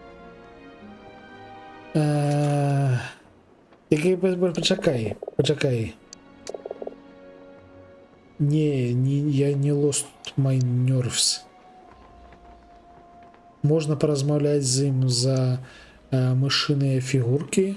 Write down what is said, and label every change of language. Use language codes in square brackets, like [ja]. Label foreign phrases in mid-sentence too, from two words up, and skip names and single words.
[be] Пачакай. Не, я не [en] lost my nerves. [be] Можна паразмаўляць з ім за мышыныя фігуркі.